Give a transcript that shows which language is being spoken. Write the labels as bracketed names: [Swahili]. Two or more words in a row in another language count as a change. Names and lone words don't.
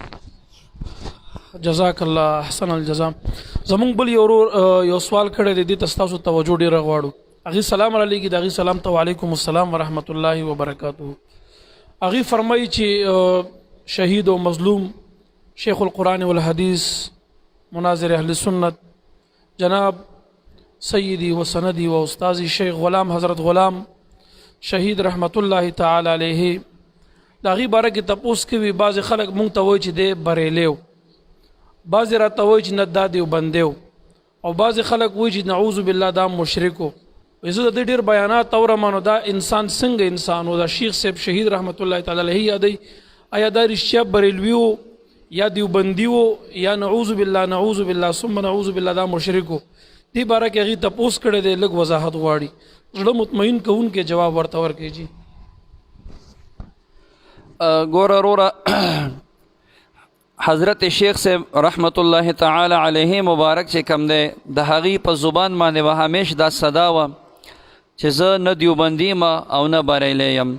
[Arabic] جزاک الله احسن الجزا. [Pashto] زمونږ بل یو سوال کړی دی دې ته ستاسو توجه ډېره غواړو. هغې [Arabic] سلام علیکم [Pashto] د هغې سلام ته [Arabic] وعلیکم السلام ورحمت الله وبرکاته. [Pashto] هغې فرمایي چې شهید او مظلوم [Arabic] شیخ القرآن والحدیث [Pashto] مناظر اهل سنت جناب [Arabic] سیدی و سندی و استاذی [Pashto] شیخ غلام حضرت غلام شهید [Arabic] رحمت الله تعالی علیه [Pashto] د هغې باره کې تپوس کوي. بعضې خلک مونږ ته وایي چې دی بریلی بعضې راته وایي چې نه دا دیوبندی او بعضې خلک وایي چې [Arabic] نعوذ بالله [Pashto] دا مشرک و. زه د دې ډېر بیانات اورم نو دا انسان څنګه انسان و؟ دا شیخ صاحب شهید [Arabic] رحمت الله تعالی علیه [Pashto] یادوي آیا دا رښتیا بریلوي و یا دیوبندي و یا [Arabic] نعوذ بالله ثم نعوذ بالله [Pashto] دا مشرک و؟ دې باره کې هغې تپوس کړی دی لږ وضاحت غواړي زړه مطمئن کوونکی جواب ورته ورکړي. جي ګوره وروره حضرت شیخ صاحب [Arabic] رحمت الله تعالی علیه [Pashto] مبارک چې کم دی د هغې په زبان باندې به همیش دا صدا وه چې زه نه دیوبندي یم او نه بریلی یم.